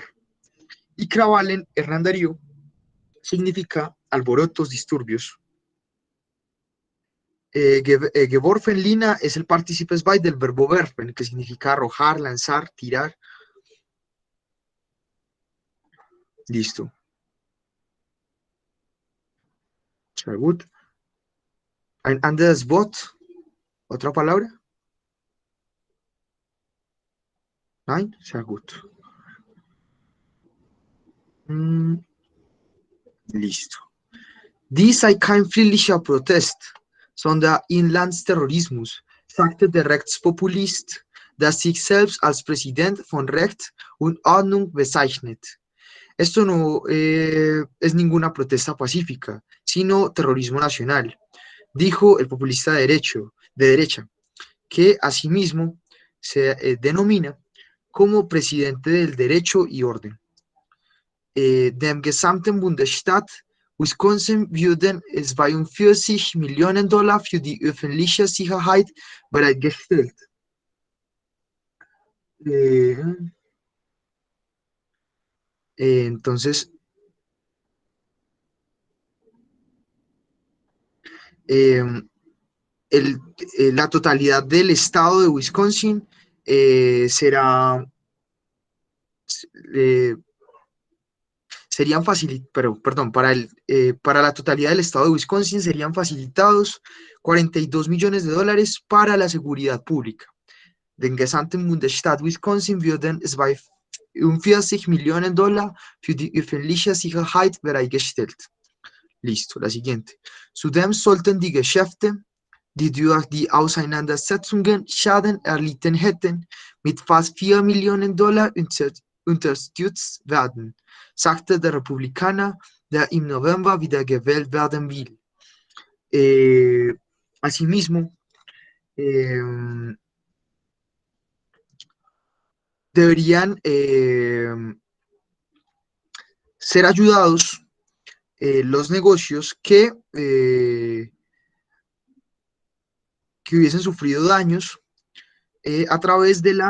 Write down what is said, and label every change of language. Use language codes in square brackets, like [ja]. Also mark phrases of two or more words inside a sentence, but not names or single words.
[es] Y Krawallen, Hernán Darío, significa alborotos, disturbios. Geworfen, Lina, es el partícipe es del verbo werfen, que significa arrojar, lanzar, tirar. Listo. [de] Sehr gut. Ein anderes Wort, [es] otra palabra. [de] Nein, sehr gut. [es] Mm, listo. [de] Dies sei kein friedlicher Protest, sondern Inlandsterrorismus, sagte der Rechtspopulist, der sich selbst als Präsident von Recht und Ordnung bezeichnet. [es] Esto no es ninguna protesta pacífica, sino terrorismo nacional, dijo el populista de derecha, que asimismo se denomina como presidente del derecho y orden. [de] Dem gesamten Bundesstaat Wisconsin würden 42 Millionen Dollar für die öffentliche Sicherheit bereitgestellt. [es] Eh, entonces, eh, la totalidad del estado de Wisconsin será, eh, serían pero, perdón, para la totalidad del estado de Wisconsin serían facilitados 42 millones de dólares para la seguridad pública. [de] Den gesamten Bundesstaat Wisconsin würden 42 Millionen Dollar für die öffentliche Sicherheit bereitgestellt. [es] Listo, la siguiente. [de] Zudem sollten die Geschäfte, die durch die Auseinandersetzungen Schaden erlitten hätten, mit fast 4 Millionen Dollar unterstützt werden, sagte der Republikaner, der im November wiedergewählt werden will. [es] Asimismo, eh, deberían ser ayudados los negocios que hubiesen sufrido daños a través